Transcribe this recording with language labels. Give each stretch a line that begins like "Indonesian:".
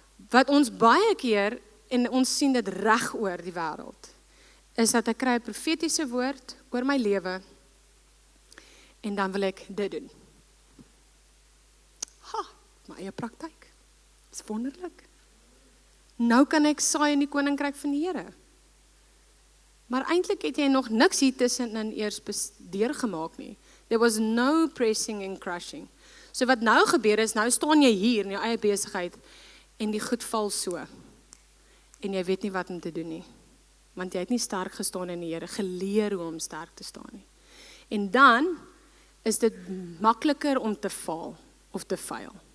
Afrikaans: Wat ons baie keer, en ons sien dit reg oor die wêreld, is dat ek kry 'n profetiese woord oor my lewe en dan wil ek dit doen. My eie praktyk. Dis wonderlik. Nou kan ek saai in die koninkryk van die Here. Maar eintlik het jy nog niks hier tussenin eers deurgemaak nie.
English: There was no pressing and crushing.
Afrikaans: So wat nou gebeur is, nou staan jy hier in jou eie besigheid en die goed val so. En jy weet nie wat om te doen nie. Want jy het nie sterk gestaan in die Here, geleer hoe om sterk te staan nie. En dan is dit makliker om te faal of te fail.